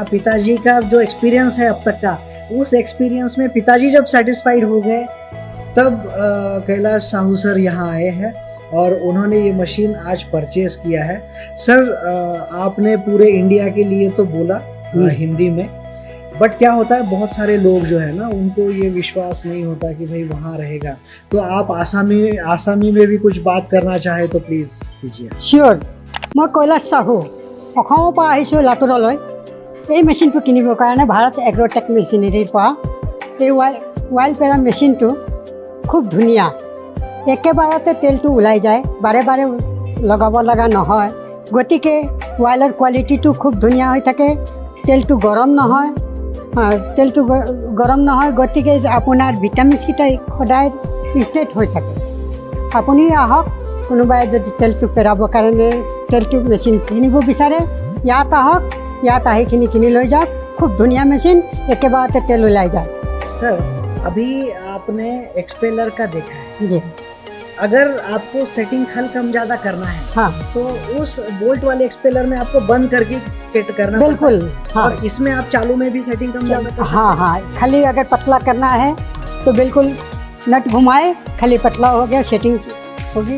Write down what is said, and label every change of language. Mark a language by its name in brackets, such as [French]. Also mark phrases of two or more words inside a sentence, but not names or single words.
[Hindi] पिताजी का जो एक्सपीरियंस है अब तक का, उस एक्सपीरियंस में पिताजी जब सेटिस्फाइड हो गए तब कैलाश साहू सर यहाँ आए हैं और उन्होंने ये मशीन आज परचेज किया है। सर, आपने पूरे इंडिया के लिए तो बोला हिंदी में, बट क्या होता है बहुत सारे लोग जो है ना, उनको ये विश्वास नहीं होता कि भाई वहाँ रहेगा, तो आप आसामी में भी कुछ बात करना चाहे तो प्लीज़ कीजिए। [Assamese] চিয়'ৰ মই কৈলাশ চাহু অসমৰ পৰা আহিছোঁ লাতুৰলৈ। এই মেচিনটো কিনিবৰ কাৰণে ভাৰত এগ্ৰ'টেক মেচিনেৰীৰ পৰা। এই ৱাইল পেৰা মেচিনটো খুব ধুনীয়া, একেবাৰতে তেলটো ওলাই যায়, বাৰে বাৰে লগাব লগা নহয়। গতিকে ৱাইলৰ কোৱালিটিটো খুব ধুনীয়া হৈ থাকে, তেলটো গৰম নহয়। গতিকে আপোনাৰ ভিটামিনছকেইটা সদায় ইনটেক্ট হৈ থাকে। আপুনি আহক, কোনোবাই যদি তেলটো পেৰাবৰ কাৰণে তেলটো মেচিন কিনিব বিচাৰে, ইয়াত আহক, ইয়াত আহি কিনি লৈ যাওক। খুব ধুনীয়া মেচিন, একেবাৰতে তেল ওলাই যায়। [Hindi] सर, अभी आपने एक्सपेलर का देखा है, जी। अगर आपको सेटिंग खल ज़्यादा करना है हाँ तो उस बोल्ट वाले एक्सपेलर में आपको बंद करके फिट करना बिल्कुल पड़ता है। हाँ और इसमें आप चालू में भी सेटिंग ज़्यादा कर सकते हाँ हाँ खाली अगर पतला करना है तो बिल्कुल नट घुमाए, खाली पतला हो गया, सेटिंग होगी।